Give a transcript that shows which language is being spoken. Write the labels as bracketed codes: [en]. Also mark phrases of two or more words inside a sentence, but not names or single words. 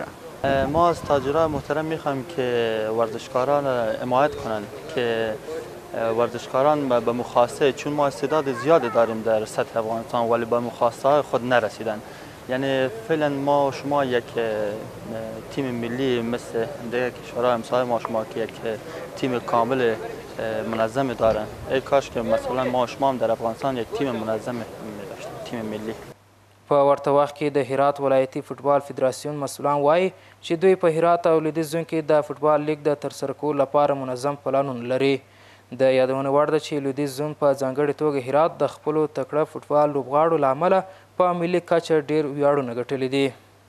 [fa] ما از تاجرای محترم میخوایم که ورزشکاران حمایت کنند که ورزشکاران به مخاصه، چون ما استعداد زیادی داریم در سطح افغانستان ولی به مخاصه های خود نرسیدن. یعنی فعلا ما شما یک تیم ملی مثل دیگر کشورهای همسایه ما شما که یک تیم کامل منظم دارن. ای کاش که مثلا ما شما هم در افغانستان یک تیم منظم داشتیم، تیم ملی. [ps] په ورته وخت کې د هرات ولایتي فوټبال فدراسیون مسؤلان وایي چې دوی په هرات او لویدیځ زون کې د فوټبال لیګ د ترسره کولو لپاره منظم پلانونه لري. د یادونه وړ ده چې لویدیځ زون په ځانګړې توګه هرات د خپلو تکړه فوټبال لوبغاړو له امله په ملي کچه ډېر ویاړونه ګټلي دي.